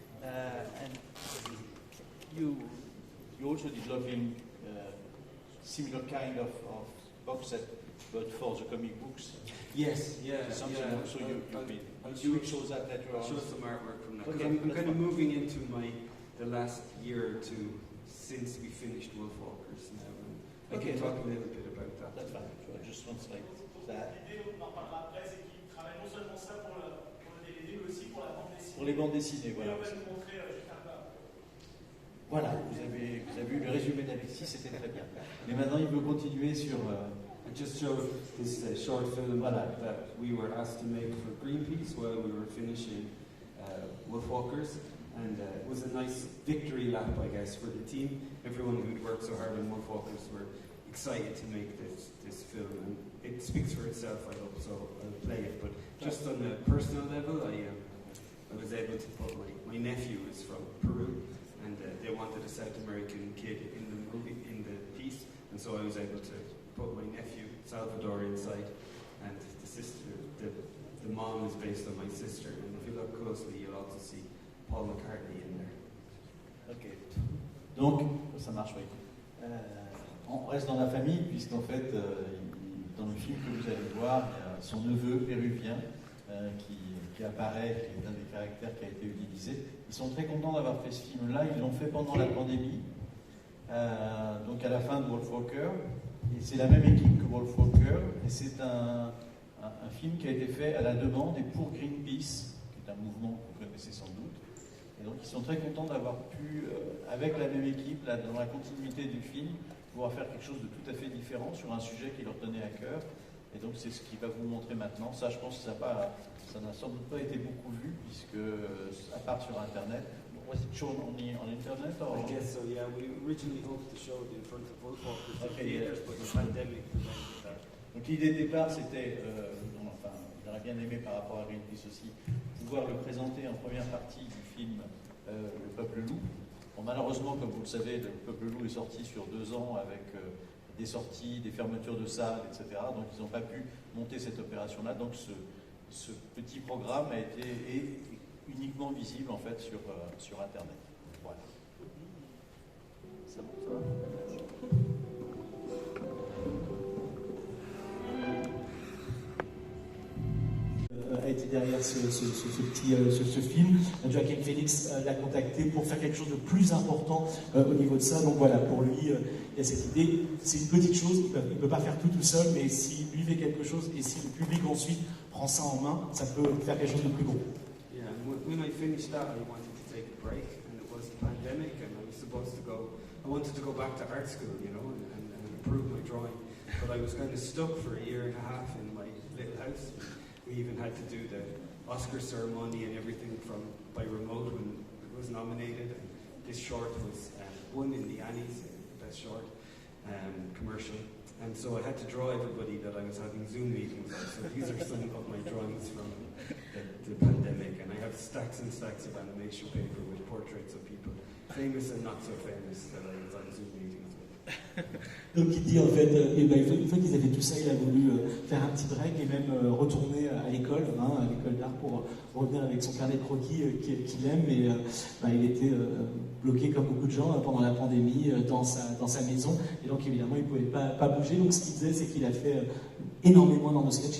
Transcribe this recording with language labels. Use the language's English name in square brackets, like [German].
[English] And you also developing similar kind of box set, but for the comic books. Yes, yeah. Something yeah. also you will show that later on. show some artwork from that. Okay, I'm kind of moving into the last year or two since we finished Wolfwalkers now. And I can talk a little bit about that. That's fine. So I just want to like that. [French] L'idée, on en parlera après, c'est qu'ils travaillent non seulement ça pour le DVD, mais aussi pour la bande dessinée. Pour les bandes dessinées, Et voilà. on va nous montrer juste un peu. Voilà, vous avez eu le résumé d'Alexis, c'était très bien. Mais maintenant, il veut continuer sur. [English] I just showed this short film that we were asked to make for Greenpeace while we were finishing Wolfwalkers, and it was a nice victory lap, I guess, for the team. Everyone who'd worked so hard on Wolfwalkers were excited to make this film, and it speaks for itself, I hope, so I'll play it. But just on a personal level, I was able to put my nephew is from Peru, and they wanted a South American kid in the movie, in the piece, and so I was able to put my nephew Salvador inside, and the sister, the mom is based on my sister, and if you look closely, you'll also see Paul McCartney in there. [French] Ok. Donc, ça marche, oui. On reste dans la famille, puisqu'en fait, dans le film que vous allez voir, il y a son neveu péruvien qui apparaît, qui est un des caractères qui a été utilisé. Ils sont très contents d'avoir fait ce film-là. Ils l'ont fait pendant la pandémie, donc à la fin de Wolfwalker. Et c'est la même équipe que Wolfwalker, et c'est un film qui a été fait à la demande et pour Greenpeace, qui est un mouvement que vous connaissez sans doute. Et donc ils sont très contents d'avoir pu, avec la même équipe, là, dans la continuité du film, pouvoir faire quelque chose de tout à fait différent sur un sujet qui leur tenait à cœur. Et donc c'est ce qu'il va vous montrer maintenant. Ça, je pense que ça n'a sans doute pas été beaucoup vu, puisque, à part sur Internet. [English] Was it shown only on Internet? Or? I guess so, yeah. We originally hoped to show it in front of Wolfwalkers Okay, theaters, but the pandemic prevented that. [French] Donc l'idée de départ, c'était, j'aurais bien aimé par rapport à Greenpeace aussi, pouvoir le présenter en première partie du film Le Peuple Loup. Bon, malheureusement, comme vous le savez, Le Peuple Loup est sorti sur 2 ans avec des sorties, des fermetures de salles, etc. Donc ils n'ont pas pu monter cette opération-là. Donc ce petit programme est uniquement visible en fait sur Internet. Voilà. Ça va? A été derrière ce film. Joaquin Phoenix l'a contacté pour faire quelque chose de plus important au niveau de ça. Donc voilà, pour lui, il y a cette idée. C'est une petite chose, il ne peut pas faire tout seul, mais s'il lui fait quelque chose et si le public ensuite prend ça en main, ça peut faire quelque chose de plus gros. [English] Yeah, and when I finished that, I wanted to take a break, and it was the pandemic, and I was supposed to go. I wanted to go back to art school, you know, and improve my drawing, but I was kind of stuck for 1.5 years in my little house. We even had to do the Oscar ceremony and everything by remote when it was nominated. And this short was won in the Annies, best short commercial. And so I had to draw everybody that I was having Zoom meetings with. So these are some of my drawings from the pandemic. And I have stacks and stacks of animation paper with portraits of people, famous and not so famous, that I was on Zoom meetings with. [French] Donc il dit en fait, une fois qu'ils avaient tout ça, il a voulu faire un petit break et même retourner à l'école, à l'école d'art, pour revenir avec son carnet de croquis qu'il aime. Mais il était bloqué comme beaucoup de gens pendant la pandémie dans sa maison. Et donc évidemment, il ne pouvait pas bouger. Donc ce qu'il faisait, c'est qu'il a fait énormément dans nos sketchs.